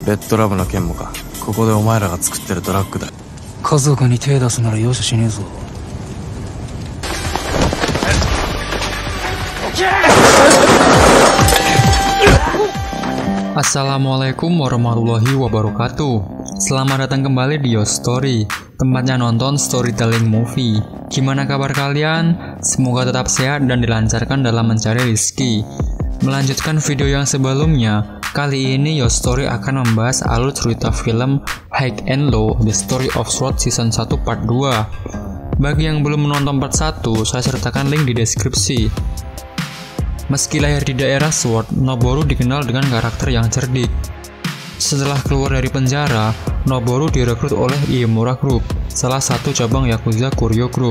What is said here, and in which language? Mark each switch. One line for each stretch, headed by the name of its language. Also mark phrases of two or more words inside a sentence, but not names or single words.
Japanese: レッドラムの件もか。ここでお前らが作ってるドラッグだ。家族に手出すなら容赦しねえぞ。
Arabic: السلام عليكم ورحمة الله وبركاته.
Indonesian: Selamat datang kembali di Yo Story, tempatnya nonton
English: storytelling movie.
Indonesian: Gimana kabar kalian? Semoga tetap sehat dan dilancarkan dalam mencari rezeki. Melanjutkan video yang sebelumnya, kali ini Yo Story akan membahas alur cerita film High and Low, The Story of Sword Season 1 Part 2. Bagi yang belum menonton part 1, saya sertakan link di deskripsi. Meski lahir di daerah Sword, Noboru dikenal dengan karakter yang cerdik. Setelah keluar dari penjara, Noboru direkrut oleh Iemura Group, salah satu cabang Yakuza Kuryo Group.